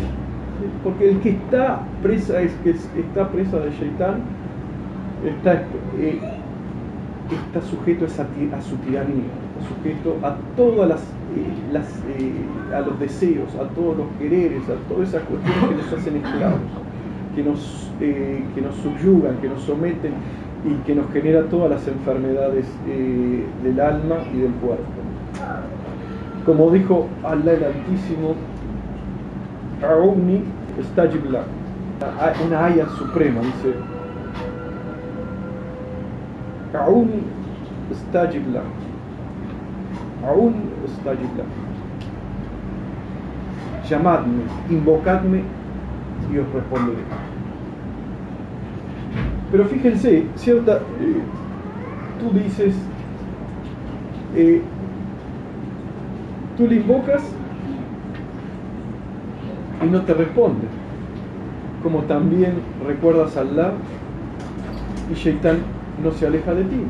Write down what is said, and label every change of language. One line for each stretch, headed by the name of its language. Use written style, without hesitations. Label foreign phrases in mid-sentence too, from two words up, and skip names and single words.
Spanish: Porque el que está presa de Shaitán está sujeto a su tiranía, está sujeto a todas a los deseos, a todos los quereres, a todas esas cuestiones que nos hacen esclavos, que nos subyugan, que nos someten y que nos genera todas las enfermedades del alma y del cuerpo. Como dijo Allah el Altísimo:
Arabic: ادعوني أستجب لك,
Spanish: una ayat suprema, dice:
Arabic: ادعوني أستجب لك، ادعوني أستجب لك,
Spanish: llamadme, invocadme y os responderé. Pero fíjense, tú dices, tú le invocas y no te responde, como también recuerdas a Allah y Shaitán no se aleja de ti.